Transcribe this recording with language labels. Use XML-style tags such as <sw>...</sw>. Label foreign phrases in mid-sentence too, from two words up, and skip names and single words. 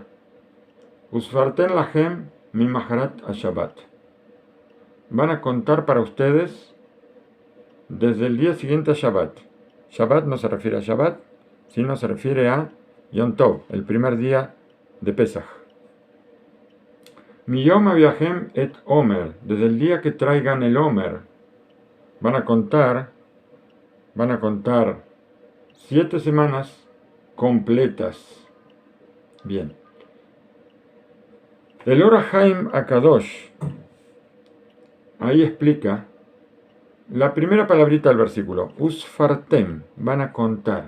<he>וספרתם לכם ממחרת השבת.</he> <es>Van a contar para ustedes desde el día siguiente a Shabbat. Shabbat no se refiere a Shabbat, sino se refiere a Yom Tov, el primer día de Pesach.</es> <he>מיום הביאכם את העומר,</he> <es>desde el día que traigan el Omer, van a contar 7 semanas completas. Bien. El Or HaHaim Akadosh, ahí explica la primera palabrita del versículo, Usfartem, van a contar.</es>